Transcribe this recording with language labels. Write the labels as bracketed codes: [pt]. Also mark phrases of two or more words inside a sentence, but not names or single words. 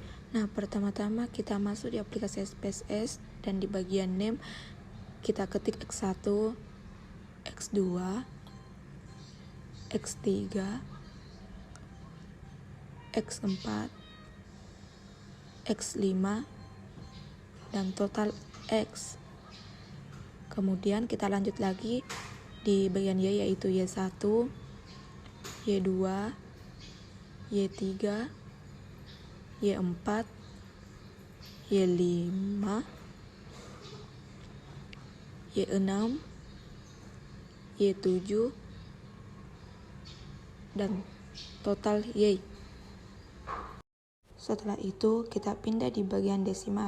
[id] Nah, pertama-tama kita masuk di aplikasi SPSS dan di bagian name kita ketik X1, X2, X3, X4, X5, dan total X. Kemudian kita lanjut lagi di bagian Y yaitu Y1, Y2, Y3, Y4, Y5, Y6, Y7, dan total Y. Setelah itu kita pindah di bagian desimal.